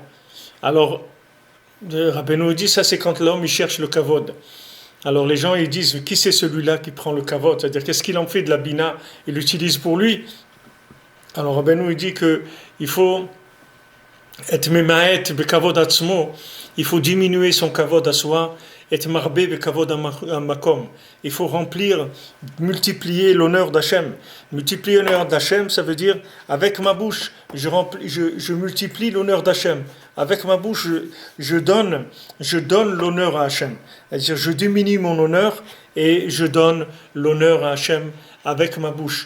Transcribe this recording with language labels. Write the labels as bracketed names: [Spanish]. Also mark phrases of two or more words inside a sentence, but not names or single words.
[French] Alors Rabbeinu dit ça c'est quand l'homme il cherche le kavod. Alors les gens ils disent qui c'est celui-là qui prend le kavod, c'est-à-dire qu'est-ce qu'il en fait de la bina, il l'utilise pour lui. Alors Rabbeinu il dit que il faut être [Hebrew] ממעט בכבוד עצמו, [French] il faut diminuer son kavod à soi, et [Hebrew] מרבה בכבוד המקום. [French] Il faut multiplier l'honneur d'Hachem. Multiplier l'honneur d'Hachem, ça veut dire avec ma bouche, je multiplie l'honneur d'Hachem. Avec ma bouche, je donne l'honneur à Hachem. C'est-à-dire, je diminue mon honneur et je donne l'honneur à Hachem avec ma bouche.